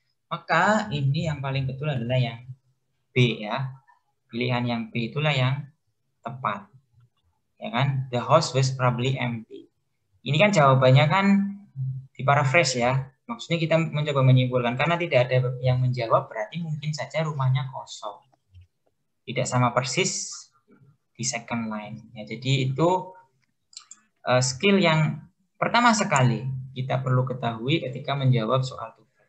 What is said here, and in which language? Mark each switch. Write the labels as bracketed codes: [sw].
[id] Maka ini yang paling betul adalah yang B ya. Pilihan yang B itulah yang tepat. Ya kan? [en] The house was probably empty. [id] Ini kan jawabannya kan di paraphrase ya. Maksudnya kita mencoba menyimpulkan karena tidak ada yang menjawab berarti mungkin saja rumahnya kosong. Tidak sama persis di second line. Ya, jadi itu skill yang pertama sekali kita perlu ketahui ketika menjawab soal TOEFL.